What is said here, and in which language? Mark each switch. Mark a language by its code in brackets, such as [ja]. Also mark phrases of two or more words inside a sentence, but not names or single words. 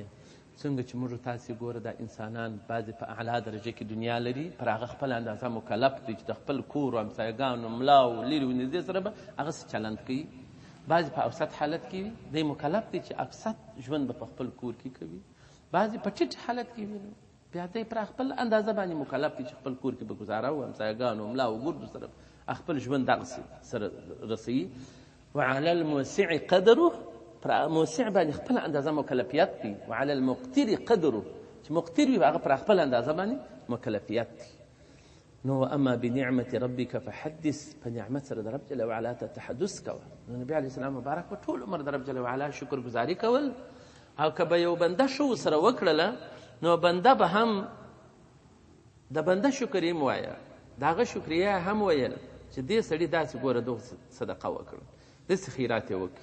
[ps] څنګه چې موږ تاسې ګوره دا انسانان بعضې په اعلی درجه کې دنیا لري، پر هغه خپل اندازه مکلف دی چې د خپل کور و همسایګانو ملاو لرې و نږدې سره به هغسې چلند کوي. بعضې په اوسط حالت کې وي، دی مکلف دی چې اکثر ژوند به په خپل کور کې کوي. بعضې په ټیټ حالت کې وي، بیا دی پر خپل اندازه باندې مکلف دی چې خپل کور کې به ګزاره و همسایګانو ملاو ګردو سره خپل ژوند دغسې سره رسوي. [ar] وعلى الموسع قدره، [ps] پر موسع باندې خپل اندازه مکلفیت دی. [ar] وعلى المقتر قدره، [ps] چې مقتر وي هغه پر خپل اندازه باندې مکلفیت دی. [ar] نو اما بنعمت ربك فحدث، [ps] په نعمت سره د رب [ar] جل وعلا [ps] ته تحدث کوه. نبی [ar] علیه السلام [ps] مبارک په ټول عمر د رب [ar] جل وعلا [ps] شکر گزاري کول. او که به یو بنده شو سره وکړله، نو بنده به هم د بنده شکر یې ووایه، د هغه شکریه هم ویل چې دې سړي داسې ګوره دغه صدقه وکړه، داسې خیرات یې وکړي.